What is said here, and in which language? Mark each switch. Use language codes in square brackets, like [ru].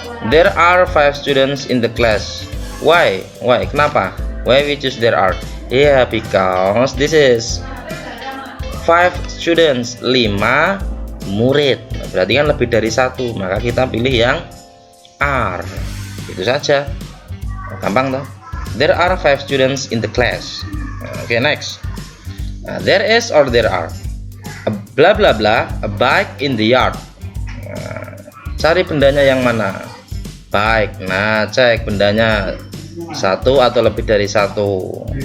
[en] There are 5 students in the class. Why? Why? [id] Kenapa? [en] Why we choose there are? Yeah, because this is 5 students, 5 murid. [id] Berarti kan lebih dari satu, maka kita pilih yang are. Itu saja. Gampang toh? [en] There are 5 students in the class. Okay, next. There is or there are a bla bla bla a bike in the yard. [id] Cari bendanya yang mana? Bike. Nah, cek bendanya satu atau lebih dari satu.